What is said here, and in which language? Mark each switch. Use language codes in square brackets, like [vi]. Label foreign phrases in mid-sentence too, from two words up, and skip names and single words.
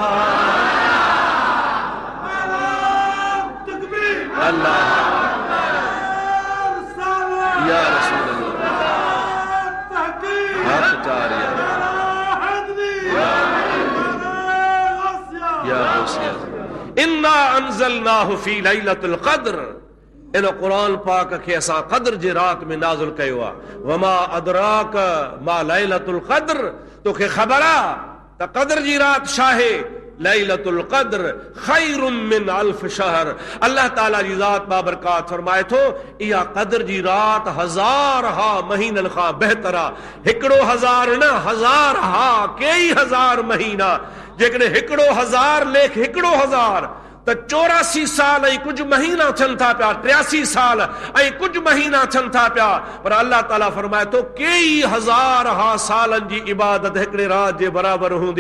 [sd] अल्लाह या रसूल [ar] إنا أنزلناه في ليلة القدر, [sd] इन क़ुरान पाक खे असां क़द्र जी रात में नाज़िल कयो आहे। [ar] وما أدراك ما ليلة القدر, [sd] तोखे ख़बर आहे त क़द्र जी रात छा आहे? [ar] ليلة القدر خير من ألف شهر. [sd] अल्लाह ताला जी ज़ात बाबरकात फरमाए थो इहा क़द्र जी रात 1000 महीननि खां बहितर आहे। हिकिड़ो 1000 न, 1000 कई 1000 महीना। जेकॾहिं हिकिड़ो 1000 लेख हिकिड़ो 1000 त 84 साल ऐं कुझु महीना थियनि था पिया, 83 साल ऐं कुझु महीना थियनि था पिया, पर अल्लाह ताला फरमाए थो कई 1000 सालनि जी इबादत हिकिड़े रात जे बराबरि हूंदी।